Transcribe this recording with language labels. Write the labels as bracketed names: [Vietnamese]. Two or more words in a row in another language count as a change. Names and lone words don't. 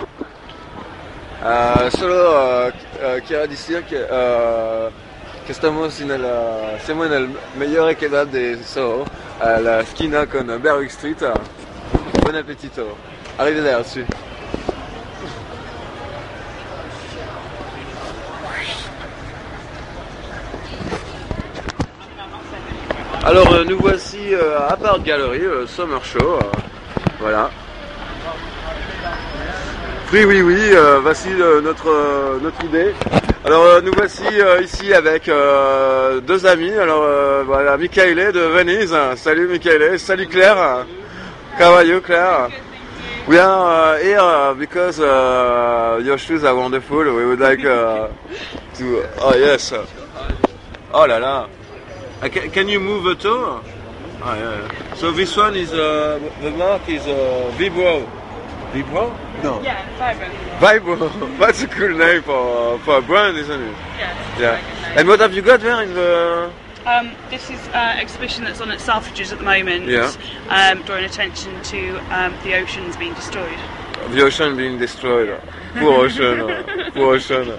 [Spanish] Solo quiero decir que [Italian] siamo nel migliore kebab [Spanish] de Soho, la esquina con Berwick Street. [Italian] Buon appetito, arrivederci. [French] Alors nous voici à Park Gallery, Summer Show, voilà. Oui, voici notre idée. Alors nous voici ici avec deux amis, alors voilà, Michaele de Venise, salut Michaele, salut Claire, [English] how are you Claire? We are here because your shoes are wonderful, we would like to, oh yes, [French] oh la la. [English] Can you move a toe? Ah, yeah. So this one is the mark is Vibro. Vibro? No. Yeah, Vibro. Vibro. That's a cool name for a brand, isn't it? Yeah. And what have you got there in the? This is an exhibition that's on at Selfridges at the moment. Yeah. Drawing attention to the oceans being destroyed. The ocean being destroyed. Poor ocean. Poor ocean.